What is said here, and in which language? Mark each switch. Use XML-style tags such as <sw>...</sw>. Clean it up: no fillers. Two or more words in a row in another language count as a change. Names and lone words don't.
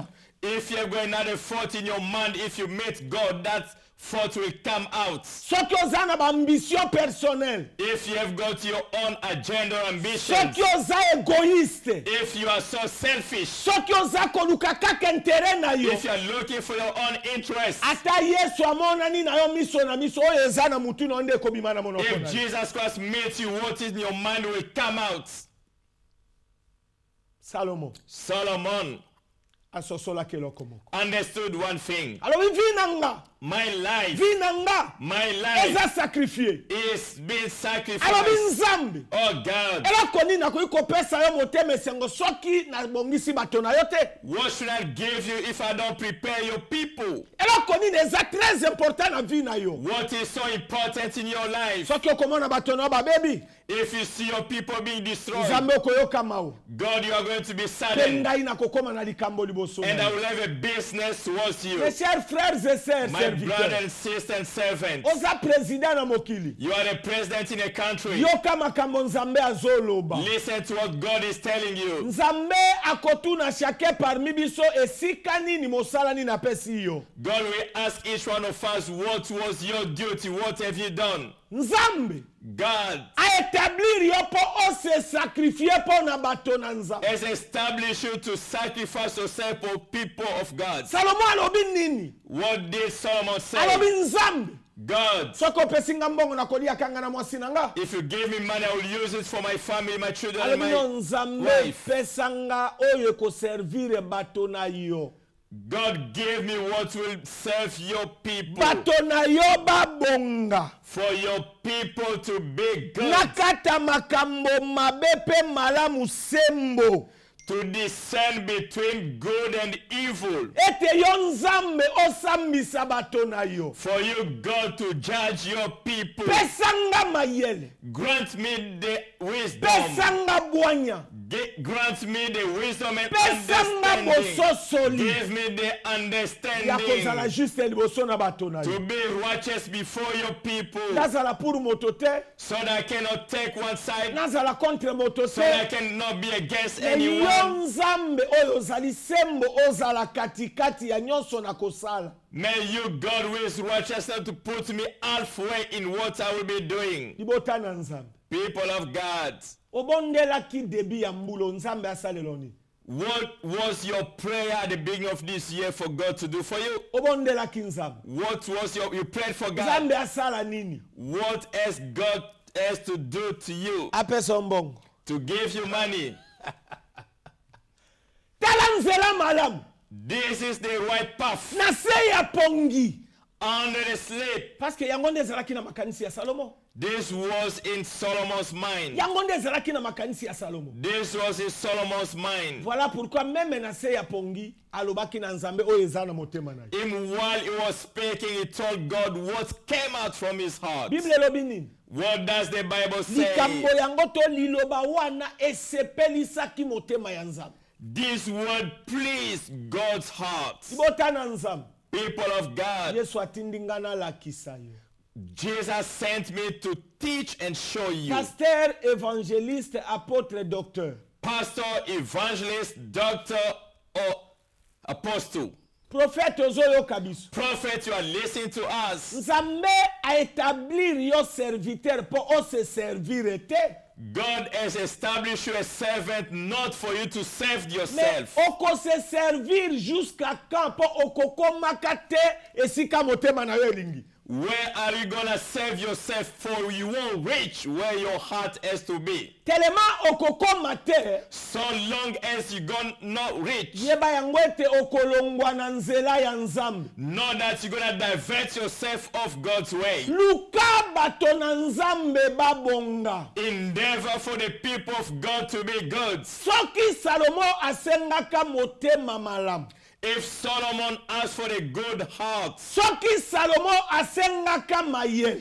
<en>If you're going to have a thought in your mind, if you meet God, that thought will come out.</en> <ln>Soki oza na</ln> <fr>ambition personnelle,</fr> <en>If you have got your own agenda or ambitions,</en> <ln>soki oza égoïste,</ln> <en>if you are so selfish,</en> <ln>soki oza koluka kaka intérêt na yo,</ln> <en>if you are looking for your own interest,</en> <ln>ata Yesu amonani na yo miso na miso oyo eza na mutu na nde kobima na monoko</ln> <en>if</en> <ln>na yo.</ln> <en>Jesus Christ meets you, what is in your mind will come out.</en> <ln>Salomo</ln> <en>Solomon</en> <ln>asosolaki eloko moko.</ln> <en>understood one thing.</en> <ln>Alobi vi na nga,</ln> <en>My life,</en> <ln>vi na nga</ln> <en>my life</en> <ln>eza sakrifie.</ln> <en>is being</en> <ln>Alobi</ln> <en>sacrificed.</en> <ln>nzambe.</ln> <en>Oh God,</en> <ln>Eloko nini nakoki kopesa yo motema esengo soki nabongisi bato na yo te?</ln> <en>what should I give you if I don't prepare your people?</en> <ln>Eloko nini eza</ln> <fr>très important</fr> <ln>na vie na yo?</ln> <en>What is so important in your life?</en> <ln>Soki okomona bato na yo babebi,</ln> <en>If you see your people being destroyed,</en> <ln>nzambe okoyoka mawu.</ln> <en>God, you are going to be</en> <ln>Pe</ln> <en>saddened,</en> <ln>ngai nakokoma na likambo liboso</ln> <en>and</en> <ln>na</ln> <en>I</en> <ln>yo.</ln> <en>will have a business towards you.</en> <fr>Mes chers frères et sœurs</fr> <en>My brother</en> <fr>serviteurs,</fr> <en>and sister and servants,</en> <ln>oza président na mokili.</ln> <en>you are the president in a country.</en> <ln>Yoka makambo nzambe azoloba.</ln> <en>Listen to what God is telling you.</en> <ln>Nzambe akotuna</ln> <fr>chacun parmi</fr> <ln>biso esika nini mosala nini apesi yo.</ln> <en>God will ask each one of us, what was your duty? What have you done?</en> <ln>Nzambe</ln> <en>God</en> <ln>aétablir yo po ose sacrifier po na bato na nzambe.</ln> <en>has established you to sacrifice yourself for people of God.</en> <ln>Salomo alobi nini?</ln> <en>What did Solomon say?</en> <ln>Alobi nzambe</ln> <en>God,</en> <ln>Soko opesi nga mbongo nakolia kanga na mwasi na nga.</ln> <en>if you give me money, I will use it for my family, my children, and</en> <ln>Alebino</ln> <en>my</en> <ln>nzambe</ln> <en>wife.</en> <ln>pesa nga oyo ekoservire bato na yo.</ln> <en>God gave me what will serve your people.</en> <ln>Bato na yo babonga.</ln> <en>For your people to be good.</en> <ln>Nakata makambo mabe pe malamu sembo.</ln> <en>To discern between good and evil.</en> <ln>Ete yo nzambe osambisa bato na yo.</ln> <en>For you, God, to judge your people.</en> <ln>Pesa nga mayele.</ln> <en>Grant me the wisdom.</en> <ln>Pesa nga bwanya.</ln> <en>Grant me the wisdom and</en> <ln>Pesa nga bososoli.</ln> <en>give me the</en> <ln>Ya</ln> <en>understanding</en> <ln>kozala juste liboso na bato na</ln> <en>to</en> <ln>yo.</ln> <en>be righteous before your people,</en> <ln>Nazala pour moto te.</ln> <en>so that I cannot take one side,</en> <ln>Nazala contre moto</ln> <en>so that I</en> <ln>te.</ln> <en>cannot be against</en> <ln>Yo</ln> <en>anyone.</en> <ln>nzambe oyo ozali sembo ozala katikati ya nyonso na kosala.</ln> <en>May you, God, who is righteous, to put me halfway in what I will be doing.</en> <ln>Libota na nzambe.</ln> <en>People of God,</en> <ln>Obondelaki debi ya mbulo nzambe asalelo nini?</ln> <en>what was your prayer at the beginning of this year for God to do for you?</en> <ln>Obondelaki nzambe.</ln> <en>What was you prayed for God?</en> <ln>Nzambe asala nini?</ln> <en>What else God has to do to you?</en> <ln>Apesa mbongo.</ln> <en>To give you money.</en> <ln>Tala nzela malamu.</ln> <en>This is the right path.</en> <ln>Na se ya pongi.</ln> <en>Under the slave.</en> <fr>Parce que</fr> <ln>yango nde ezalaki na makanisi ya Salomo.</ln> <en>This was in Solomon's mind.</en> <ln>Yango nde ezalaki na makanisi ya Salomo.</ln> <en>This was in Solomon's mind.</en> <fr>Voilà pourquoi même</fr> <ln>na se ya pongi alobaki na nzambe oyo eza na motema na ye.</ln> <en>Even while he was speaking, he told God what came out from his heart.</en> <ln>Bible elobi nini?</ln> <en>What does the Bible say?</en> <ln>Likambo yango to liloba wana esepelisaki motema ya nzambe.</ln> <en>This word pleased God's heart.</en> <ln>Libota na nzambe.</ln> <en>People of God,</en> <ln>Yesu atindi nga nalakisa yo.</ln> <en>Jesus sent me to teach and show you.</en> <fr>Pasteur, évangéliste, apôtre, docteur.</fr> <en>Pastor, evangelist, doctor, or apostle.</en> <ln>Prophète ozoyoka biso.</ln> <en>Prophet, you are listening to us.</en> <ln>Nzambe a établir yo serviteur pour o se servir te.</ln> <en>God has established you a servant not for you to serve</en> <ln>Mais</ln> <en>yourself.</en> <ln>oko se servir</ln> <fr>jusqu'à quand pour</fr> <ln>okokomaka te esika motema na yo elingi.</ln> <en>Where are you gonna serve yourself for? You won't reach where your heart has to be.</en> <ln>Tellement okokoma te.</ln> <en>So long as you gonna not reach,</en> <ln>Yeba yango ete okolongwa na nzela ya nzambe.</ln> <en>know that you're gonna divert yourself off God's way.</en> <ln>Luka bato na nzambe babonga.</ln> <en>Endeavor for the people of God to be good.</en> <ln>Soki Salomo asengaka motema malamu. If Solomon asked for a good heart, Soki Salomo asengaka mayele.</ln>